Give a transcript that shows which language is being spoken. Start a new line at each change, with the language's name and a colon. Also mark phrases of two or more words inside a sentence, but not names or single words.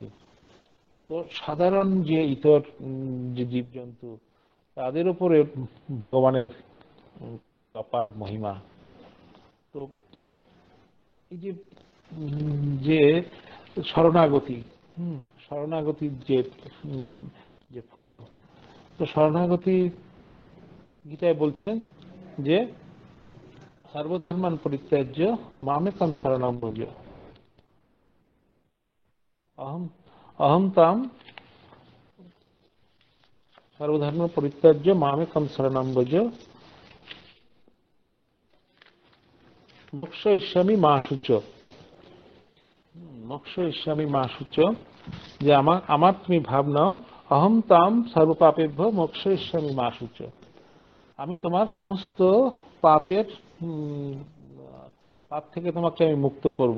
Bangla: তো সাধারণ যে ইতর যে জীবজন্তু, তাদের উপরে ভগবানের অপার মহিমা। তো এই যে যে শরণাগতি, শরণাগতির যে যে তো শরণাগতি গীতায় বলছেন যে
Sanskrit: সর্বধর্মান পরিত্যাজ্য মামেকং শরণং ব্রজ, অহম অহম তাম সর্বধর্ম পরিত্যাজ্য মামেকং শরণং ব্রজ মোক্ষয়িষ্যামি মা শুচ। মোক্ষয়িষ্যামি মা শুচ,
Bangla: যে আমার তুমি ভাব নাও,
Sanskrit: অহম তাম সর্বপাপেভ্য মোক্ষয়িষ্যামি মা শুচ,
Bangla: আমি তোমার সমস্ত পাপের পাপ থেকে তোমাকে আমি মুক্ত করব।